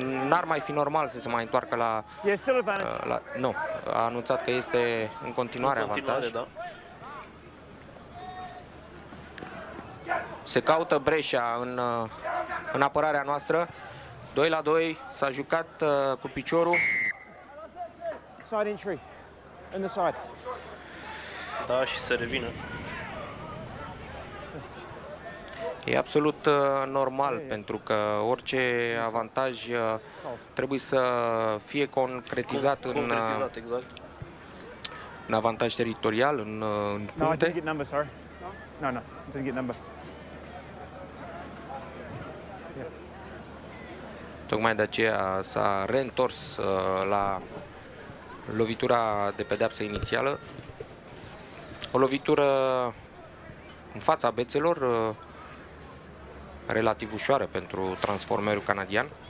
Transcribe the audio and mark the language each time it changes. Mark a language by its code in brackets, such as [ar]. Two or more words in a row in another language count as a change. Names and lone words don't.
[ro] N-ar mai fi normal să se mai întoarcă la... Nu, a anunțat că este în continuare avantaj. Da. Se caută breșa în apărarea noastră. 2-2, s-a jucat cu piciorul. [en] Side entry. In the side. [ro] Da, și se revine. E absolut normal, pentru că orice avantaj trebuie să fie concretizat exact. în avantaj teritorial, în [en] No, I didn't [ro] puncte. [en] get number, sorry. No, I didn't get number. [ro] Tocmai de aceea s-a reîntors la lovitura de pedeapsă inițială. O lovitură în fața bețelor, relativ ușoară pentru transformerul canadian.